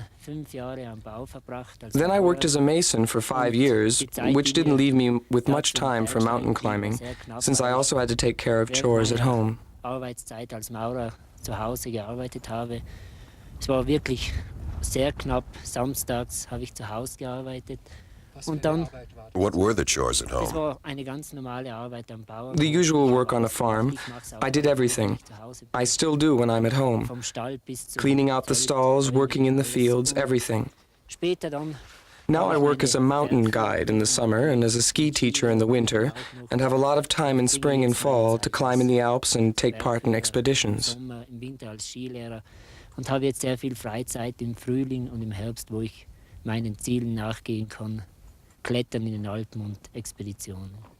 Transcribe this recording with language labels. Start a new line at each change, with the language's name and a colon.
English: Then I worked as a mason for 5 years, which didn't leave me with much time for mountain climbing, since I also had to take care of chores at home.
German: Arbeitszeit als Maurer zu Hause gearbeitet habe. Es war wirklich sehr knapp. Samstags habe ich zu Hause gearbeitet. Und dann,
English: What were the chores at
German: es
English: home?
German: war eine ganz normale Arbeit am Bauernhof.
English: The usual work on a farm. I did everything. I still do when I'm at home.
German: Vom Stall bis zum
English: Cleaning out the stalls, working in the fields, everything.
German: Später dann
English: Now I work as a mountain guide in the summer and as a ski teacher in the winter, and have a lot of time in spring and fall to climb in the Alps and take part in expeditions.
German: Sommer, im Winter als Skilehrer und habe jetzt sehr viel Freizeit im Frühling und im Herbst, wo ich meinen Zielen nachgehen kann. Klettern in den Alpen und Expeditionen.